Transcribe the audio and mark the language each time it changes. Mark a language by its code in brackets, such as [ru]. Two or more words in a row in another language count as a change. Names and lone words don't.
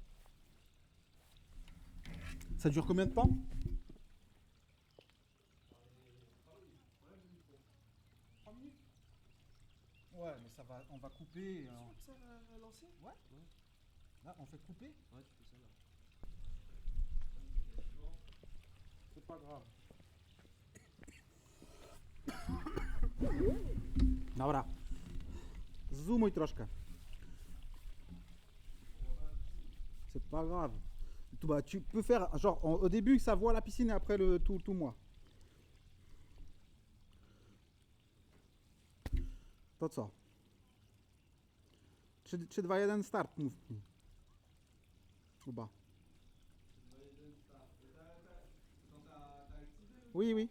[fr] Ça dure combien de temps? Ouais, mais ça va, on va couper. Ça va lancer? Ouais. Là, on fait couper? Ouais, tu fais ça là. C'est pas grave. [pl] Dobra. Zoomuj troszkę. [fr] C'est pas grave. Bah, tu peux faire, genre, au début, ça voit la piscine et après tout moi. [pl] To co? 3, 2, 1, start, mów mi. Kuba. [fr] Oui, oui.